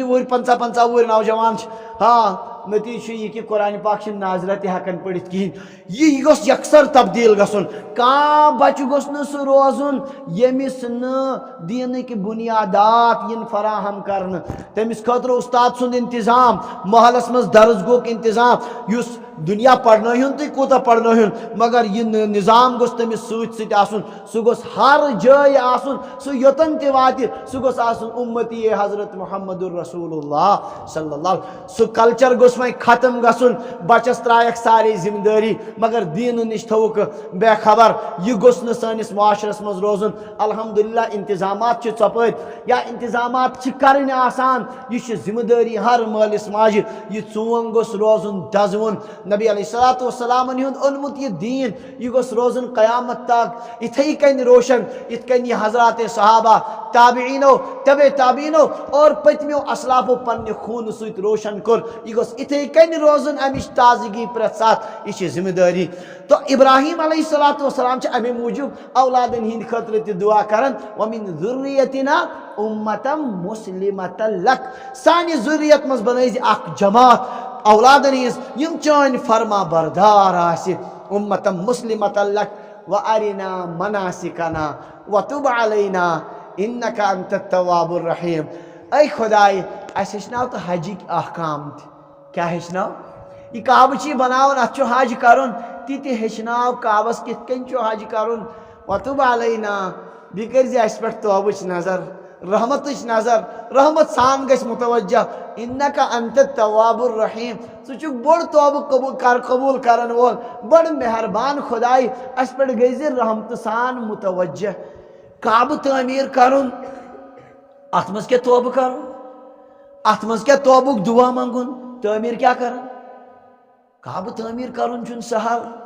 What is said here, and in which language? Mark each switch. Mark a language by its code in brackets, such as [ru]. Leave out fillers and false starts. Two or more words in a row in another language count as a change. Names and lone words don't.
[ks] وُہٕرۍ 55 وُہٕرۍ نوجوان چھِ ہاں نتیٖجہٕ چھُ یہِ کہِ قرآن پاک چھِنہٕ ناظرہ تہِ ہٮ۪کان پٔرِتھ کِہیٖنۍ یہِ گوٚژھ یکسر تبدیل گژھُن کانٛہہ بچہٕ گوٚژھ نہٕ سُہ روزُن ییٚمِس نہٕ دیٖنٕکۍ بُنیادات یِن فراہم کرنہٕ تٔمِس خٲطرٕ اُستاد سُنٛد انتظام محلس منٛز درسگوہُک انتظام یُس دُنیا پرنٲیہُن تُہۍ کوٗتاہ پرنٲیہُن مگر یہِ نظام گوٚژھ تٔمِس سۭتۍ سۭتۍ آسُن سُہ گوٚژھ ہر جایہِ آسُن سُہ یوٚتن تہِ واتہِ سُہ گوٚژھ آسُن اُمتی حضرت محمد الرسول اللہ [ar] صلی اللہ [ks] سُہ کلچر گوٚژھ وۄنۍ ختم گژھُن بچس ترٛایکھ سارے ذمہٕ دٲری مگر دیٖنہٕ نش تھوٚوُکھ بے خبر یہِ گوٚژھ نہٕ سٲنِس معاشرس منٛز روزُن الحمدللہ انتظامات چھِ ژۄپٲرۍ یا انتظامات چھِ کرٕنۍ آسان یہِ چھِ ذمہٕ دٲری ہر مٲلِس ماجہِ یہِ ژوٚنگ گوٚژھ روزُن دزوُن نبی [ar] علیہ الصلوۃ والسلامن [ks] ہُنٛد اوٚنمُت یہِ دیٖن یہِ گوٚژھ روزُن قیامت تک یِتھے کٔنۍ روشن یِتھ کٔنۍ یہِ حضرات صحابہ تابعیٖنو طبے تابعیٖنو اور پٔتمیو اسلافو پننہِ خوٗنہٕ سۭتۍ روشن کوٚر یہِ گوٚژھ یِتھے کٔنۍ روزُن امِچ تازگی پرٛٮ۪تھ ساتہٕ یہِ چھِ ذمہٕ دٲری تہٕ ابراہیم [ar] علیہ الصلوۃ والسلام [ks] چھِ امے موٗجوٗب اولادن ہٕنٛدِ خٲطرٕ تہِ دعا کران [ar] ومن ذریتنا امة مسلمة لک [ks] سانہِ ذریت منٛز بنٲیزِ اکھ جماعت اولادن ہٕنٛز یم چٲنۍ فرما بردار آسہِ [ar] امة مسلمة لک وارنا مناسکنا وتب علینا انک انت التواب الرحیم [ks] اے خداے اسہِ ہیٚچھناو تہٕ حجٕکۍ احکام تہِ کیٛاہ ہیٚچھناو یہ کعبہٕ چھِ بناوان اتھ چھُ حج کرُن تہِ تہِ ہیٚچھناو کعبس کِتھ کٔنۍ چھُ حج کرُن [ar] وتب علینا [ks] بیٚیہِ کٔرزِ اسہِ پٮ۪ٹھ توبٕچ نظر رحمتٕچ نظر رحمت سان گژھِ متوجہ [ar] انک انت التواب الرحیم [ks] ژٕ چھُکھ بوٚڑ توبہٕ قبوٗل کرن وول بڑٕ مہربان خداے اسہِ پٮ۪ٹھ گٔژھزِ رحمتہٕ سان متوجہ کعبہٕ تعمیٖر کرُن اتھ منٛز کیٛاہ توبہٕ کرُن اتھ منٛز کیٛاہ توبُک دعا منٛگُن تعمیٖر کیٛاہ کران کعبہٕ تعمیٖر کرُن چھُنہٕ سہل